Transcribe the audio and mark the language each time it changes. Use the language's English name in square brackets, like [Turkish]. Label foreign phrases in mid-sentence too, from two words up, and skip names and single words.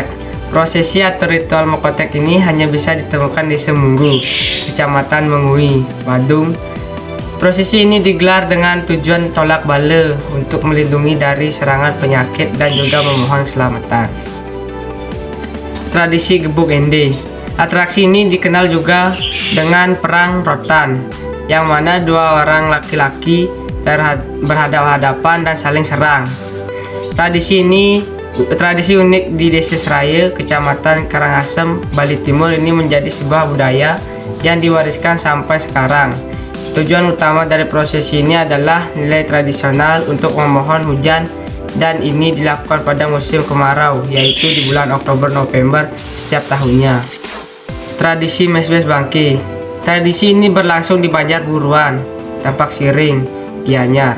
[Indonesian] Prosesi atau ritual Mekotek ini hanya bisa ditemukan di Semunggu, Kecamatan Mengui, Badung, Prosesi ini digelar dengan tujuan tolak bala untuk melindungi dari serangan penyakit dan juga memohon keselamatan. Tradisi Gebuk Ende. Atraksi ini dikenal juga dengan perang rotan, yang mana dua orang laki-laki berhadapan-hadapan dan saling serang. Tradisi unik di Desa Seraya, Kecamatan Karangasem, Bali Timur ini menjadi sebuah budaya yang diwariskan sampai sekarang. Tujuan utama dari prosesi ini adalah nilai tradisional untuk memohon hujan, dan ini dilakukan pada musim kemarau, yaitu di bulan Oktober-November setiap tahunnya. Tradisi Mes-Mes Bangke. Tradisi ini berlangsung di Banjar Buruan, Tampak Siring, Gianyar.